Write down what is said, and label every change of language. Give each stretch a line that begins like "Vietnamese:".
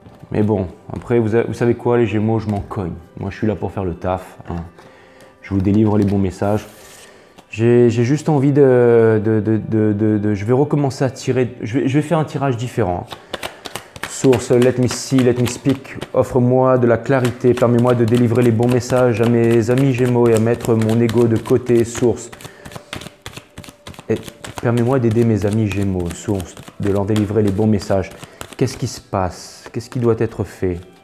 French: Mais bon, après, vous savez quoi, les Gémeaux, je m'en cogne. Moi, je suis là pour faire le taf. Hein. Je vous délivre les bons messages. J'ai juste envie je vais recommencer à tirer. Je vais faire un tirage différent.
English: Source, let me see, let me speak.
French: Offre-moi de la clarité. Permets-moi de délivrer les bons messages à mes amis Gémeaux et à mettre mon ego de côté. Source. Permets-moi d'aider mes amis Gémeaux, source, de leur délivrer les bons messages. Qu'est-ce qui se passe? Qu'est-ce qui doit être fait?